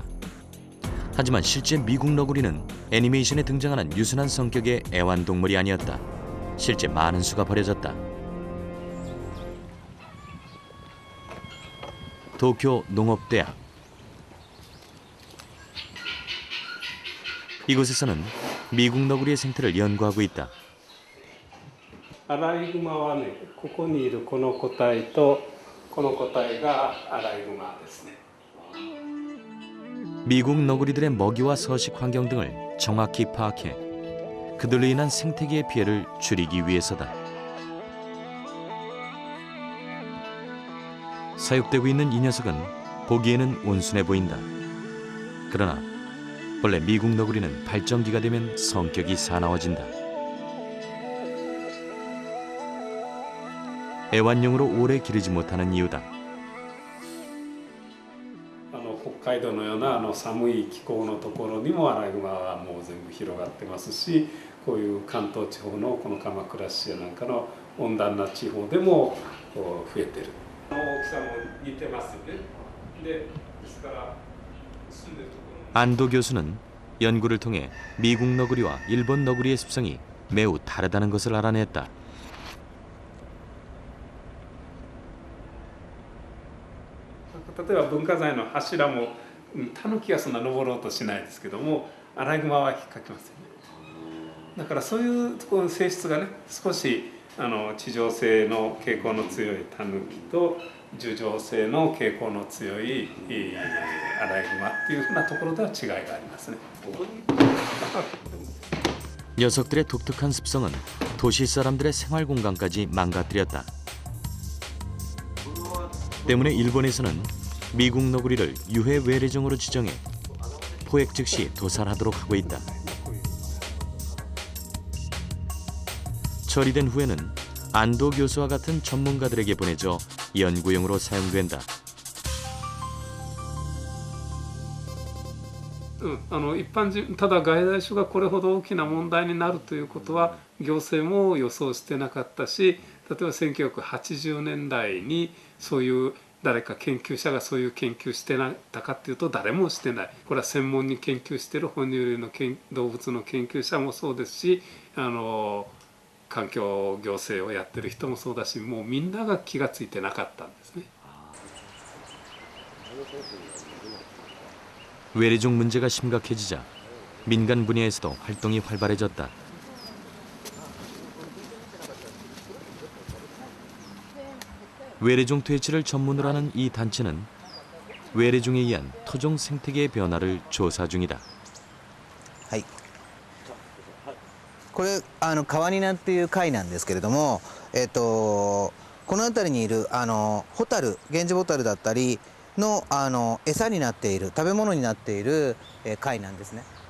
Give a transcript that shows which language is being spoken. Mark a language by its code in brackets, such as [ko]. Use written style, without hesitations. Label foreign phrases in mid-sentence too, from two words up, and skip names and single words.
[ko] 하지만 실제 미국 너구리는 애니메이션에 등장하는 유순한 성격의 애완동물이 아니었다. 실제 많은 수가 버려졌다. 도쿄 농업대학. 이곳에서는 미국 너구리의 생태를 연구하고 있다. [ja] アライグマはね、ここにいるこの個体とこの個体がアライグマですね。 [ko] 미국 너구리들의 먹이와 서식 환경 등을 정확히 파악해 그들로 인한 생태계의 피해를 줄이기 위해서다. 사육되고 있는 이 녀석은 보기에는 온순해 보인다. 그러나 본래 미국 너구리는 발정기가 되면 성격이 사나워진다. 애완용으로 오래 기르지 못하는 이유다. [ja] 北海道のような寒い気候のところにもアライグマはもう全部広がってますし、こういう関東地方のこの鎌倉市やなんかの温暖な地方でも増えてる。大きさも似てますよね。ですから住んでるところ。 [ko] 안도 교수는 연구를 통해 미국 너구리와 일본 너구리의 습성이 매우 다르다는 것을 알아냈다. [ja] 例えば文化財の柱もタヌキはそんな登ろうとしないですけどもアライグマは引っかけますよね。だからそういうところの性質がね少し地上性の傾向の強いタヌキと樹上性の傾向の強いアライグマっていうふうなところでは違いがありますね。 [ko] 녀석들의 독특한 습성은 도시 사람들의 생활 공간까지 망가뜨렸다. 때문에 일본에서는 미국 너구리를 유해 외래종으로 지정해 포획 즉시 도살하도록 하고 있다. 처리된 후에는 안도 교수와 같은 전문가들에게 보내져 연구용으로 사용된다. [ja] 一般人ただ外来種がこれほど大きな問題になるということは行政も予想してなかったし、例えば1980年代にそういう誰か研究者がそういう研究してなたかっていうと誰もしてない。これは専門に研究している哺乳類の動物の研究者もそうですし、環境行政をやってる人もそうだし、もうみんなが気がついてなかったんですね。 [ko] 외래종 문제가 심각해지자 민간 분야에서도 활동이 활발해졌다. 외래종 퇴치를 전문으로 하는 이 단체는 외래종에 의한 토종 생태계의 변화를 조사 중이다. [ja] これ川ニナっていう貝なんですけれども、この辺りにいるホタル、ゲンジボタルだったりの餌になっている食べ物になっている貝なんですね。